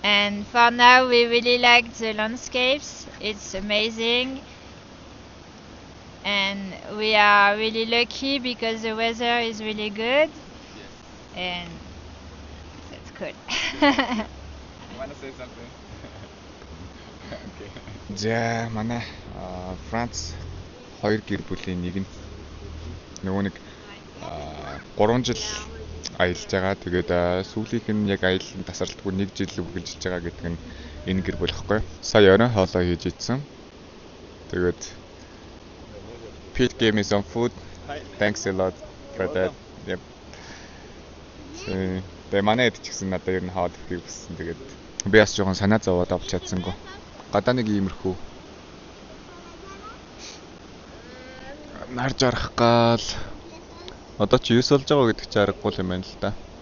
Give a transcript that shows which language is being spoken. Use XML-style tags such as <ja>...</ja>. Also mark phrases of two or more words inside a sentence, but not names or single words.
<en>And for now, we really like the landscapes. It's amazing. And we are really lucky because the weather is really good. And that's good. Wanna say something? Okay.</en> <mn>За манай Франц хоёр гэр бүлийн нэг нь нөгөө нэг 3 жил аялж байгаа. Тэгээд сүүлийнх нь яг аялал тасралтгүй 1 жил үргэлжилж байгаа гэдэг нь энэ гэр бүл хэвгүй. Сая орой хоолоо хийж идсэн.</mn> <en>Тэгээд Pete gave me some food. Thanks a lot for that. Yep.</en> <mn>Тэгээ манай эд ч гэсэн надад ер нь хаад өгөхийг хүссэн. Тэгээд би бас жоохон санаа зовоод авч чадсангүй. Гадаа нэг иймэрхүү нарж арах гал одоо ч 9 болж байгаа гэдэг чи аргагүй юм байна л да.</mn>